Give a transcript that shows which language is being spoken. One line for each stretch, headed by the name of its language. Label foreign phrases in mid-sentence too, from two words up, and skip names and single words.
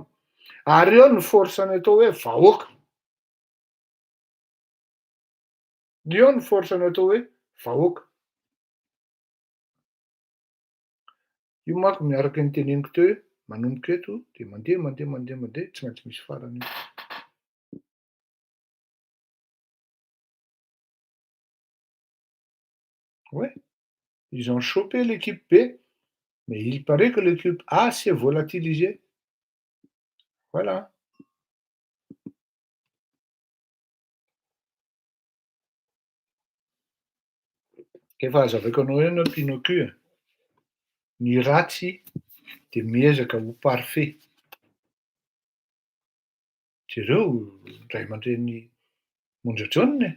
Malagasy: Ary eo ny force ny atao hoe vahoaka. Eo ny force ny atao hoe vahoaka. Io manko miaraka ny teneniko teo hoe manomboka eto dia mandeha, tsy maintsy misy farany.
French: Ouais, ils ont chopé l'équipe B, mais il paraît que l'équipe A s'est volatilisée. Voilà.
Malagasy: Efa azavaiko anao hoe anao Pinocchio. Ny ratsy dia miezaka ho parfait. Jereo ray aman-dreny Mondradraonina e.